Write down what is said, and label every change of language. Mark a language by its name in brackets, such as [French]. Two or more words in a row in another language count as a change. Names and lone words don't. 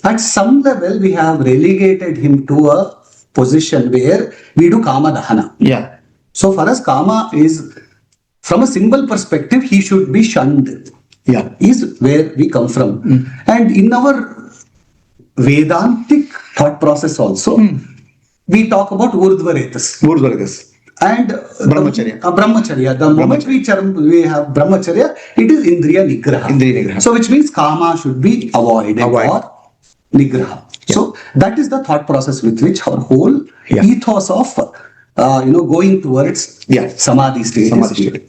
[English] At some level, we have relegated him to a position where we do [Sanskrit] Kama Dahana. [English] Yeah. So for us, Kama is, from a symbol perspective, he should be shunned. Yeah. Is where we come from. And in our Vedantic thought process also, we talk about Urdhvaretas. Urdhvaretas. And Brahmacharya. Brahmacharya. The moment we have Brahmacharya, it is [Sanskrit] Indriya Nigraha. Indriya Nigraha. [English] So which means Kama should be avoided or Nigraha. Yeah. So that is the thought process with which our whole ethos of going towards Samadhi state.